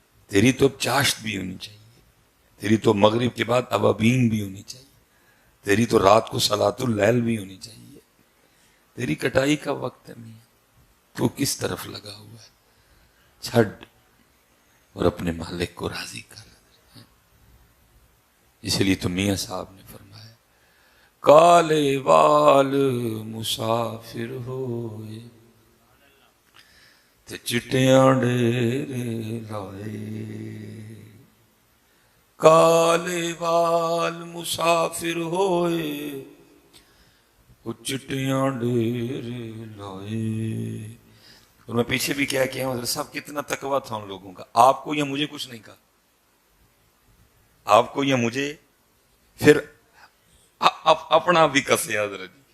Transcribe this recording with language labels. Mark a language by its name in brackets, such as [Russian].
[Urdu] تیری تو اب چاشت بھی ہونی چاہیے، تیری تو مغرب کے بعد ابابین بھی ہونی چاہیے، تیری تو رات کو صلاۃ اللیل بھی ہونی چاہیے. تیری کٹائی کا وقت ہے میاں، تو کس طرف لگا ہوا ہے؟ چھڑ اور اپنے مالک کو راضی کر. اس لیے تو میاں صاحب نے فرمایا [Punjabi] کالے وال مسافر ہوئے تے چٹیاں ڈیرے لائے. کالے وال مسافر ہوئے وہ چٹیاں ڈیرے لائے. [Urdu] اور میں پیچھے بھی کیا ہوں حضرت صاحب کتنا تقویٰ تھا ان لوگوں کا. آپ کو یا مجھے کچھ نہیں کہا، آپ کو یا مجھے، پھر اپنا بھی کسے حضرت.